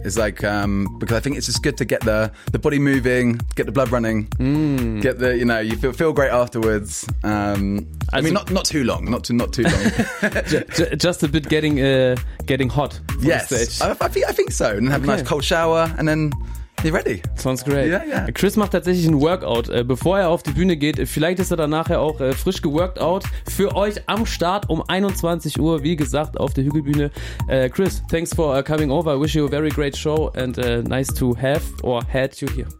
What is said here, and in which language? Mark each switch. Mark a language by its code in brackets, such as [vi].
[en] It's like because I think it's just good to get the body moving, get the blood running, get the, you know, you feel great afterwards. Not too long. just a bit getting hot. Yes, I think so. And then have a nice cold shower and then. You ready? Sounds great. Yeah, yeah. [de] Chris macht tatsächlich ein Workout, bevor er auf die Bühne geht. Vielleicht ist er dann nachher auch frisch geworkt out für euch am Start um 21 Uhr, wie gesagt, auf der Hügelbühne. [en] Chris, thanks for coming over. I wish you a very great show and nice to have or had you here.